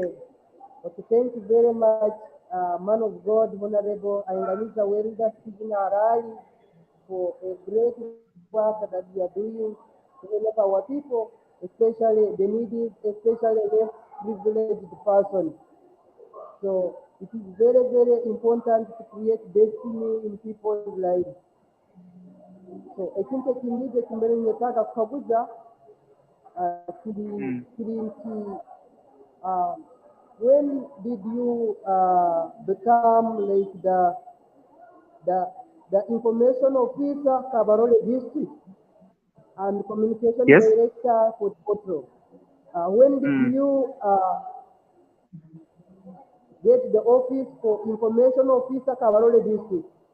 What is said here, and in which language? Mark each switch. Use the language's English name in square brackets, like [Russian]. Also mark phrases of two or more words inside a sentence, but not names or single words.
[English] Okay, thank you very much, man of God, Honorable Ainganiza Werida, Stephen Arai, for a great work that you are doing to help our people, especially the needy, especially the privileged person. So it is very, very important to create destiny in people's lives. [Tooro] So ekintu ekindi ekimbere nyetaaga kukabuza kiri nti [English] when did you become like the the information officer Kabarole district and communication Yes. director for Tooro? When did you get the office for information officer Kabarole district?